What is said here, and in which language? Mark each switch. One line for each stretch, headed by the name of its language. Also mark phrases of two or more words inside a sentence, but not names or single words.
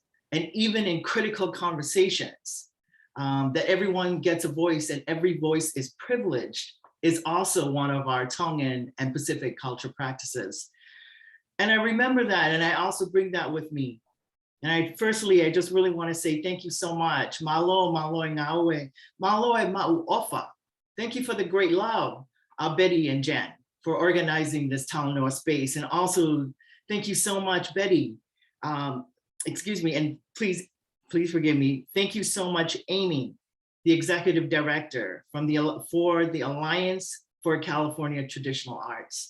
English: And even in critical conversations, that everyone gets a voice and every voice is privileged is also one of our Tongan and Pacific culture practices. And I remember that, and I also bring that with me. And I just really want to say thank you so much.
Tongan: Malo, malo, ngawe, malo, ma'u ofa.
English: Thank you for the great love, Betty and Jen, for organizing this Talanoa space. And also, thank you so much, Betty. Excuse me, and please forgive me. Thank you so much, Amy, the executive director for the Alliance for California Traditional Arts.